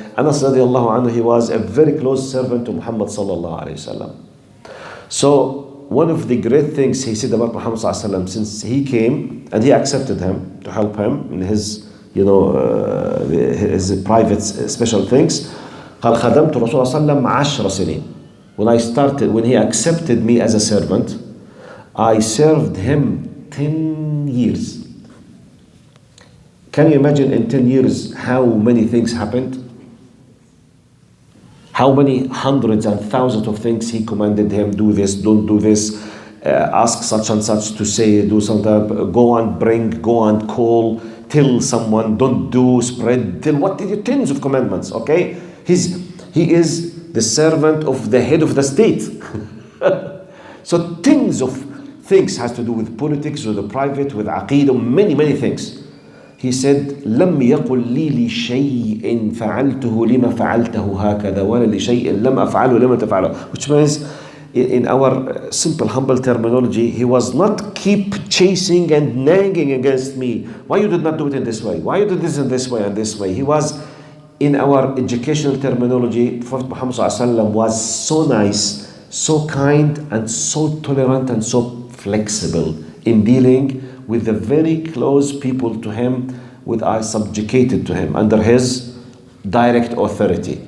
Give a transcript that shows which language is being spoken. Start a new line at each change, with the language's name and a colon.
English: Anas radiallahu anhu, he was a very close servant to Muhammad sallallahu alayhi wasallam. So one of the great things he said about Muhammad sallallahu alayhi wasallam, since he came and he accepted him to help him in his his private special things.
Arabic: قال خدمت الرسول صلى الله عليه وسلم 10 سنين.
English: When he accepted me as a servant, I served him 10 years. Can you imagine in 10 years how many things happened? How many hundreds and thousands of things he commanded him, do this, don't do this, ask such and such to say, do something, go and bring, go and call, tell someone, don't do, spread, tell, what did you, tens of commandments, okay? He is the servant of the head of the state. So tens of things has to do with politics, with the private, with aqeedah, many things. He said,
Arabic: لم يقل لي لشيء فعلته لما فعلته هكذا ولا لشيء لم أفعله لما تفعله.
English: Which means, in our simple, humble terminology, he was not keep chasing and nagging against me. Why you did not do it in this way? Why you did this in this way and this way? He was, in our educational terminology, Prophet Muhammad ﷺ was so nice, so kind, and so tolerant and so flexible in dealing with the very close people to him, with are subjugated to him under his direct authority.